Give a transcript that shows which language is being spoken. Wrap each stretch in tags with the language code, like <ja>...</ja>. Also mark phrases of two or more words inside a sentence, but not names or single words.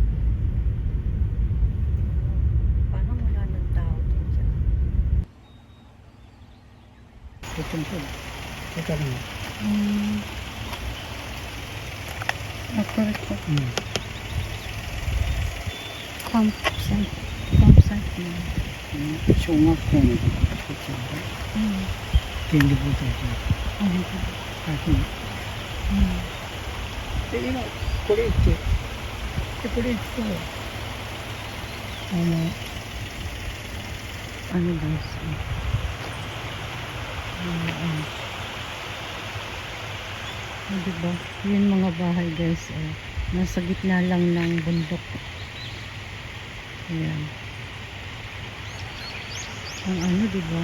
<tl>Parang wala ng tao din dyan. Ito po. Ito lang. Correct po. Campsite. Campsite na.</tl> <ja>小学校の作っちゃうんだ。展示ボタンで。最近。で、今、これ行って、で、これ行くと、</ja> <tl>ano guys. Diba? Yun mga bahay guys. Nasa gitna lang ng bundok. Ayan. Ang ano diba?</tl>